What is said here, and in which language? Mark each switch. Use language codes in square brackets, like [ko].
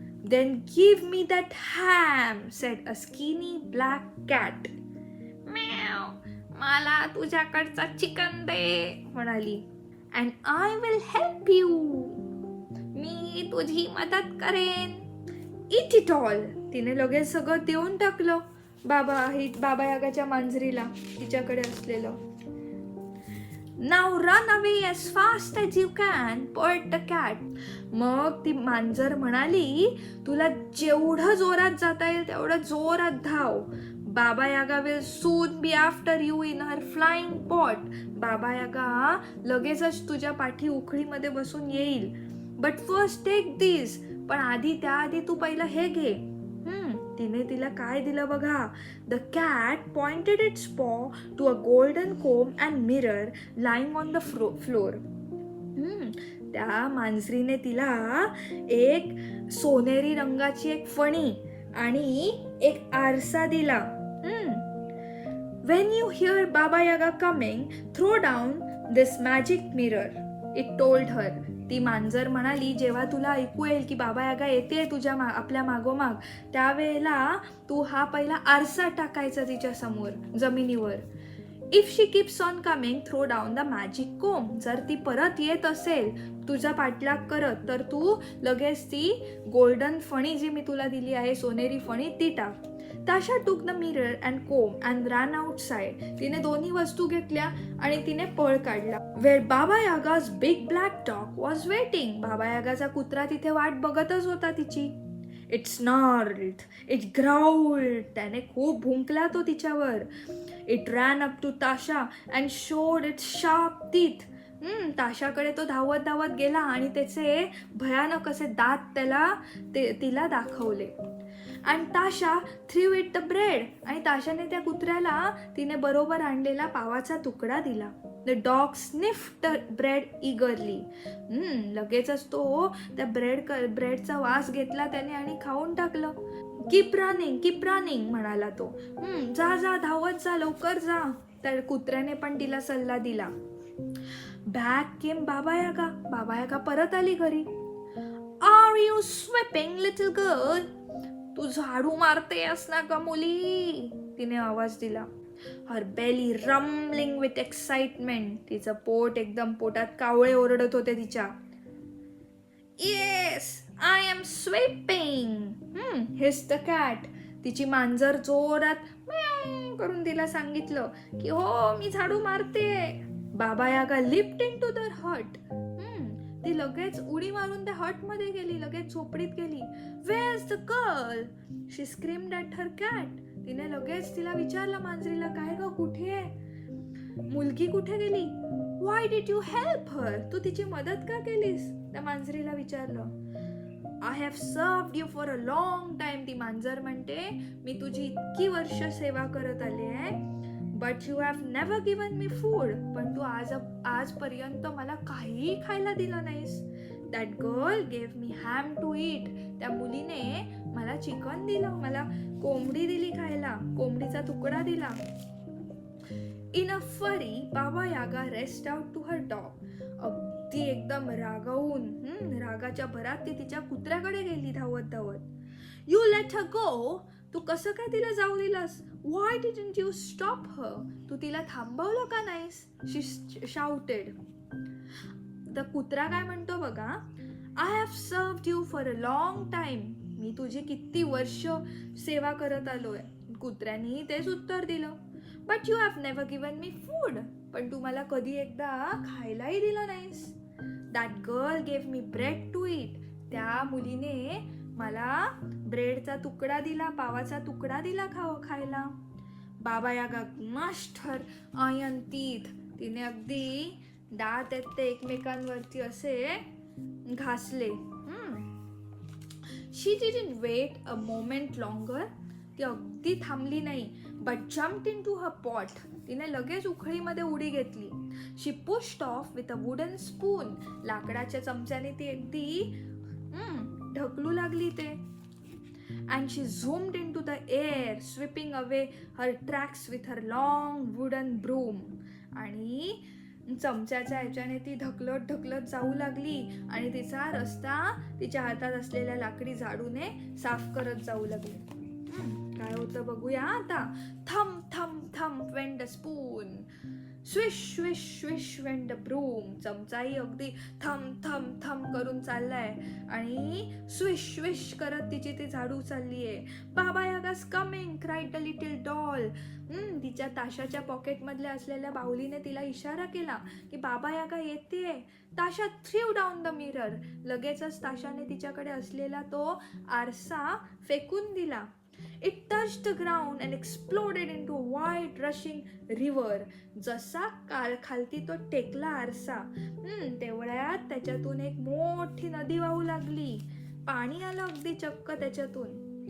[en] Then give me that ham, said a skinny black cat. Meow. [mr] मला तुझ्याकडचा chicken दे, म्हणाली. [en] And I will help you. [mr] मी तुझी मदत करेन. [en] Eat it all. [mr] तिने लगेच सगळं देऊन टाकलं बाबा यागाच्या मांजरीला, तिच्याकडे असलेलं. [en] नाव run away as fast as you can, put the cat. [mr] मग ती मांजर म्हणाली, तुला जेवढं जोरात जाता येईल तेवढं जोरात धाव. [en] Baba Yaga will soon be after you in her flying pot. [mr] बाबा यागा लगेचच तुझ्या पाठी उखळीमध्ये बसून येईल. [en] But first take this. [mr] पण त्याआधी तू पहिलं हे घे. तिने तिला काय दिलं बघा. [en] The cat pointed its paw to a golden comb and mirror lying on the floor. [mr] त्या मांजरीने तिला एक सोनेरी रंगाची एक फणी आणि एक आरसा दिला. [en] When you hear Baba Yaga coming, throw down this magic mirror, it told her. [mr] ती मांजर म्हणाली, जेव्हा तुला ऐकू येईल की बाबा यागा येते तुझ्या आपल्या मागोमाग, त्यावेळेला तू हा पहिला आरसा टाकायचा तिच्या समोर जमिनीवर. [en] If she keeps on coming, throw down the magic comb. [mr] जर ती परत येत असेल तुझा पाठलाग करत, तर तू लगेच ती गोल्डन फणी जी मी तुला दिली आहे, सोनेरी फणी, ती टाक. [en] Tasha took the mirror and comb and ran outside. [mr] तिने दोन्ही वस्तू घेतल्या आणि तिने पळ काढला. [en] Where Baba Yaga's big black dog was waiting. [mr] बाबा यागाचा कुत्रा तिथे वाट बघतच होता तिची. [en] It snarled, it growled. [mr] त्याने खूप भुंकला तो तिच्यावर. [en] It ran up to Tasha and showed its sharp teeth. [mr] ताशाकडे तो धावत धावत गेला आणि त्याचे भयानक असे दात तिला दाखवले. [en] And Tasha threw it the bread. [mr] आणि ताशाने त्या कुत्र्याला तिने बरोबर आणलेला पावाचा तुकडा दिला. [en] The dog sniffed the bread eagerly. [mr] लगेचच तो त्या ब्रेडचा वास घेतला त्याने आणि खाऊन टाकलं. [en] Keep running [mr] म्हणाला तो. जा धावत जा, लवकर जा. त्या कुत्र्याने पण तिला सल्ला दिला. [en] Back came Baba Yaga. [mr] बाबा यागा परत आली घरी. [en] Are you sweeping, little girl? [mr] तू झाडू मारतेस ना का मुली? तिने आवाज दिला. [en] Her belly rumbling with excitement. [mr] तिचं पोट एकदम पोटात कावळे ओरडत होते तिच्या. [en] Yes, I am sweeping. Hissed the cat. [mr] तिची मांजर जोरात म्याऊ करून तिला सांगितलं की हो मी झाडू मारते. [en] Baba Yaga lift into the hut. [mr] ती लगेच उडी मारून त्या हट मध्ये गेली, लगेच झोपडीत गेली. [en] Where's the girl? She screamed at her cat. [mr] तिने लगेच तिला विचारलं मांजरीला, काय ग कुठे आहे? मुलगी कुठे गेली? [en] Why did you help her? [mr] तू तिची मदत का केलीस? त्या मांजरीला विचारलं. [en] I have served you for a long time. [mr] ती मांजर म्हणते मी तुझी इतकी वर्ष सेवा करत आले आहे. [en] But you have never given me food. [mr] पण तू आजपर्यंत मला काहीही खायला दिलं नाहीस. [en] That girl gave me ham to eat. [mr] त्या मुलीने मला चिकन दिलं, मला कोंबडी दिली खायला, कोंबडीचा तुकडा दिला. [en] In a fury, Baba Yaga raced out to her dog. [mr] अगदी एकदम रागावून रागाच्या भरात ती तिच्या कुत्र्याकडे गेली धावत धावत. [en] You let her go. [mr] तू कसं काय तिला जाऊ दिलास? [en] Why didn't you stop her? [mr] तू तिला थांबवलं का नाहीस? [en] She shouted. [mr] तर कुत्रा काय म्हणतो बघा. [en] I have served you for a long time. [mr] मी तुझी किती वर्ष सेवा करत आलोय. कुत्र्यानी तेच उत्तर दिलं. [en] But you have never given me food. [mr] पण तू मला कधी एकदा खायलाही दिलं नाहीस. [en] That girl gave me bread to eat. [mr] त्या मुलीने मला ब्रेडचा तुकडा दिला, पावाचा तुकडा दिला खायला. [en] Baba Yaga gnashed her iron teeth. [mr] तिने अगदी दात आहेत ते एकमेकांवरती असे घासले. [en] She didn't wait a moment longer. [mr] ती अगदी थांबली नाही. [en] But jumped into her pot. [mr] तिने लगेच उखळीमध्ये उडी घेतली. [en] She pushed off with a wooden spoon. [mr] लाकडाच्या चमच्याने ती अगदी ढकलू लागली ते. [en] And she zoomed into the air, sweeping away her tracks with her long wooden broom. [mr] आणि चमच्याच्या ह्याच्याने ती ढकलत जाऊ लागली आणि तिचा रस्ता तिच्या हातात असलेल्या लाकडी झाडूने साफ करत जाऊ लागली. काय होतं बघूया आता. [en] Thump thump thump went the spoon. Swish swish swish went the broom. [mr] चमचाही अगदी थम थम थम करून चाललाय आणि स्विश स्विश करत तिची ती झाडू चाललीये. [en] Baba Yaga's coming, cried the little doll. [mr] तिच्या ताशाच्या पॉकेट मधल्या असलेल्या बाहुलीने तिला इशारा केला की बाबा यागा येतेय. [en] Tasha threw down the mirror. [mr] लगेचच ताशाने तिच्याकडे असलेला तो आरसा फेकून दिला. [en] It touched the ground and exploded into a wide rushing river. [mr] जसा खालती तो टेकला आरसा तेवढ्यात त्याच्यातून एक मोठी नदी वाहू लागली. पाणी आलं अगदी चक्क त्याच्यातून.